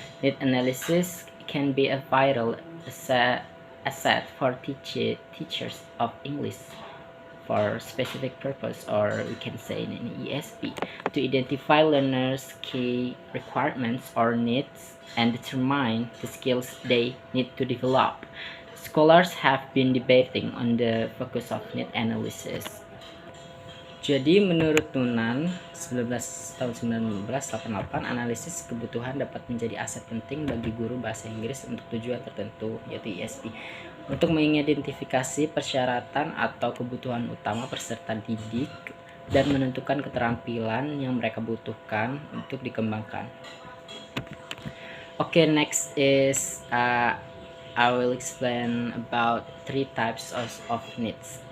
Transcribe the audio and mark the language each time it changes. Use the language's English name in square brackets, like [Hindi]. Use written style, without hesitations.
[English] Need analysis can be a vital asset for teachers of English for specific purpose, or we can say in an ESP, to identify learners' key requirements or needs and determine the skills they need to develop. Scholars have been debating on the focus of need analysis. [Indonesian] Jadi menurut Nunan 19 tahun 1988, analisis kebutuhan dapat menjadi aset penting bagi guru bahasa Inggris untuk tujuan tertentu, yaitu ESP, untuk mengidentifikasi persyaratan atau kebutuhan utama peserta didik dan menentukan keterampilan yang mereka butuhkan untuk dikembangkan. [English] Okay, next is I will explain about three types of needs.